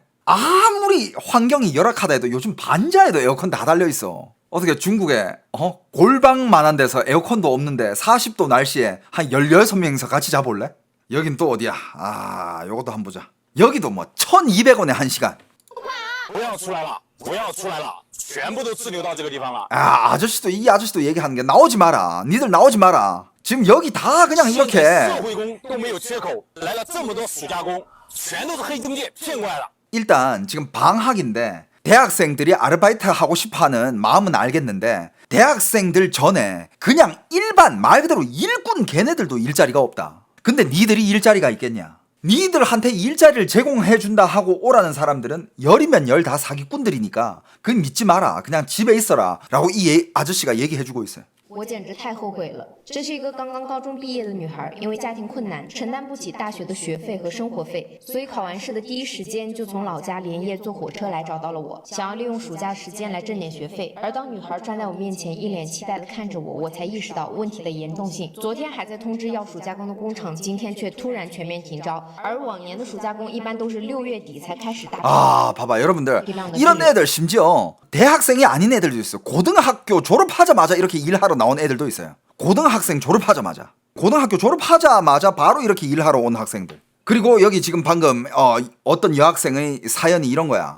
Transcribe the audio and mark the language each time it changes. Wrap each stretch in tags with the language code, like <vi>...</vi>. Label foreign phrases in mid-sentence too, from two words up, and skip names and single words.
<ko>아무리 환경이 열악하다 해도 요즘 반자에도 에어컨 다 달려있어. 어떻게 중국에 골방만한 데서 에어컨도 없는데 40도 날씨에 한 16명이서 같이 자볼래? 여긴 또 어디야? 요것도 한번 보자. 여기도 뭐 1,200원에 1시간.</ko> <zh>不要出来了，不要出来了， 全部都滞留到这个地方了。</zh> <ko>아, 이 아저씨도 얘기하는 게 나오지 마라. 니들 나오지 마라. 지금 여기 다 그냥</ko> <zh>社</zh> <ko>이렇게</ko> <zh>会工都没有缺口，来了这么多暑假工，全都是黑中介骗过来的。</zh> <ko>일단 지금 방학인데 대학생들이 아르바이트 하고 싶어하는 마음은 알겠는데 대학생들 전에 그냥 일반 말 그대로 일꾼 걔네들도 일자리가 없다. 근데 니들이 일자리가 있겠냐? 니들한테 일자리를 제공해준다 하고 오라는 사람들은 열이면 열 다 사기꾼들이니까 그건 믿지 마라. 그냥 집에 있어라. 라고 이 아저씨가 얘기해주고 있어요.</ko> <zh>我简直太后悔了。这是一个刚刚高中毕业的女孩，因为家庭困难，承担不起大学的学费和生活费，所以考完试的第一时间就从老家连夜坐火车来找到了我，想要利用暑假时间来挣点学费。而当女孩站在我面前，一脸期待地看着我，我才意识到问题的严重性。昨天还在通知要暑假工的工厂，今天却突然全面停招。而往年的暑假工一般都是6月底才开始大招。</zh> <ko>아, 봐봐 여러분들 이런 애들 심지어 대학생이 아닌 애들도 있어요. 고등학교 졸업하자마자 이렇게 일하러 나온 애들도 있어요. 고등학생 졸업하자마자 바로 이렇게 일하러 온 학생들. 그리고 여기 지금 방금 어떤 여학생의 사연이 이런 거야.</ko>